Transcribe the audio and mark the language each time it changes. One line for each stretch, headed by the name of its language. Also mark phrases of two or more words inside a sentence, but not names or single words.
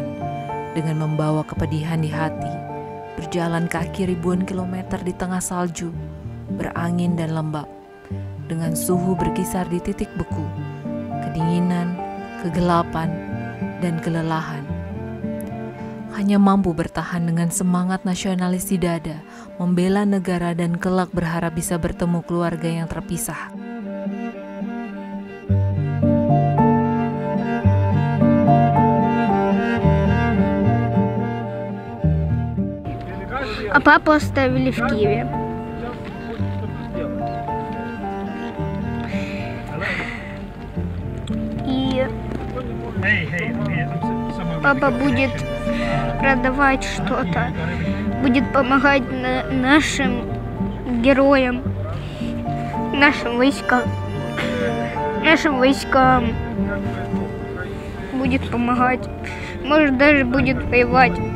Indonesian: Dengan membawa kepedihan di hati, berjalan kaki ribuan kilometer di tengah salju, berangin dan lembab, dengan suhu berkisar di titik beku, kedinginan, kegelapan, dan kelelahan. Hanya mampu bertahan dengan semangat nasionalis di dada, membela negara dan kelak berharap bisa bertemu keluarga yang terpisah.
Russian: А папу оставили в Киеве. И папа будет продавать что-то, будет помогать нашим героям, нашим войскам будет помогать, может даже будет воевать.